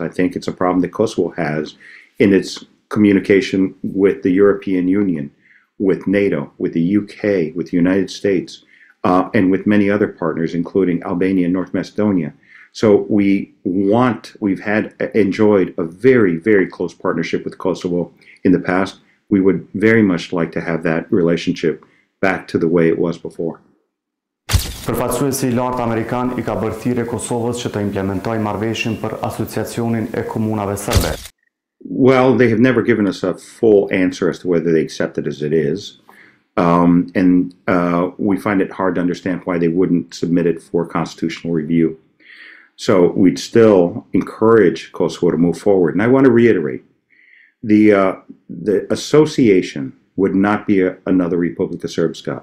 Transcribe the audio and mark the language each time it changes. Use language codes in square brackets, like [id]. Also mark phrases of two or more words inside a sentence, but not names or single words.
[en] I think it's a problem that Kosovo has in its communication with the European Union, with NATO, with the UK, with the United States, and with many other partners, including Albania and North Macedonia. So we've enjoyed a very, very close partnership with Kosovo in the past. We would very much like to have that relationship back to the way it was before. [sq] Përfaqësuesi i lartë amerikan I ka bërë thirrje Kosovës që të implementojë marrëveshjen për asociacionin e komunave serbe. [en] Well, they have never given us a full answer as to whether they accept it as it is. We find it hard to understand why they wouldn't submit it for constitutional review. So we'd still encourage Kosovo to move forward. And I want to reiterate, the association would not be another Republika Srpska.